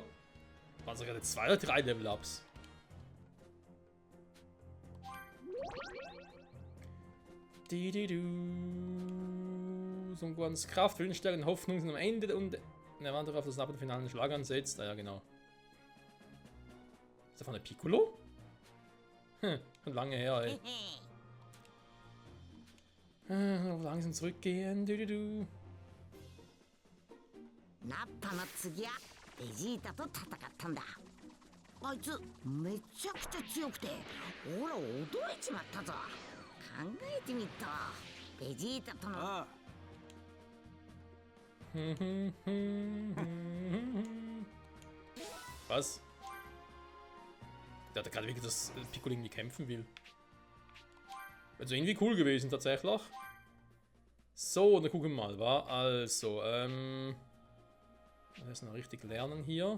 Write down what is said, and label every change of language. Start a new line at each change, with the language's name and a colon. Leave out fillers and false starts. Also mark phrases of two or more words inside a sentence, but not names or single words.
German: Waren sogar jetzt 2 oder 3 Level-Ups. Son Gohans Kraft, Willensstärke und Hoffnung sind am Ende und er wartet darauf, dass er ab dem finalen Schlag ansetzt. Ah ja, genau. Ist das von der Piccolo? Schon lange her, ey. Langsam zurückgehen.
Japanese: Nappaの次はベジータと戦ったんだ。あいつめちゃくちゃ強くて、ほら驚いちまったぞ。考えてみっと、ベジータとの。ああ。
German: Was? Der hat gerade wirklich, dass Piccolo irgendwie kämpfen will. Also irgendwie cool gewesen tatsächlich. So, dann gucken wir mal, war also, das ist noch richtig lernen hier.